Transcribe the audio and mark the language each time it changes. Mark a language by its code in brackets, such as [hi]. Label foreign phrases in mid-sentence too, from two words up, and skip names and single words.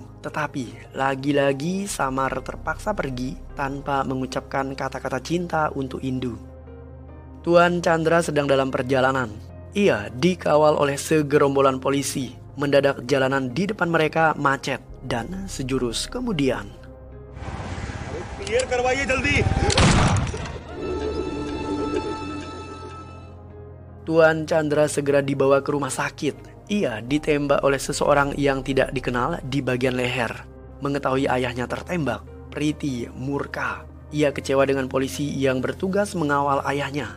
[id] Tetapi, lagi-lagi Samar terpaksa pergi tanpa mengucapkan kata-kata cinta untuk Indu. Tuan Chandra sedang dalam perjalanan. Ia dikawal oleh segerombolan polisi. Mendadak jalanan di depan mereka macet dan sejurus kemudian. [hi] क्लियर करवाइए जल्दी। [id] Tuan Chandra segera dibawa ke rumah sakit. Ia ditembak oleh seseorang yang tidak dikenal di bagian leher. Mengetahui ayahnya tertembak, Priti murka. Ia kecewa dengan polisi yang bertugas mengawal ayahnya.